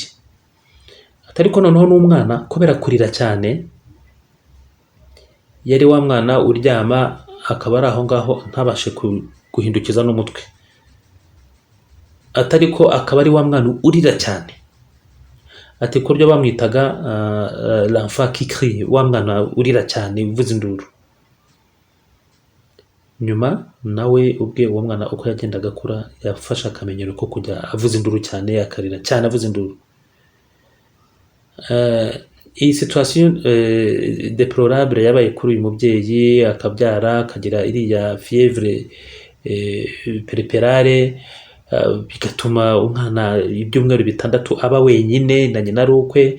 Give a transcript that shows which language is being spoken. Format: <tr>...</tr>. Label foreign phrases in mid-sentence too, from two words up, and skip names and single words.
<rw>Ariko noneho n'umwana kubera kurira cyane, yari wa mwana uryama akaba ari aho ngaho ntabashe guhindukiza n'umutwe. Ariko akaba ari wa mwana urira cyane. Ati, kuryo bamwitaga</rw> <fr>l'enfant qui crie,</fr> <rw>wa mwana urira cyane uvuza induru. Nyuma nawe ubwe uwo mwana uko yagendaga akura yafashe akamenyero ko kujya avuza induru cyane, akarira cyane avuza induru. Iyi</rw> <fr>situation déplorable</fr> <rw>yabaye kuri uyu mubyeyi, akabyara akagira iriya</rw> <fr>fièvre puerperale,</fr> <rw>bigatuma umwana ibyumweru 6 aba wenyine na nyina ari ukwe.</rw>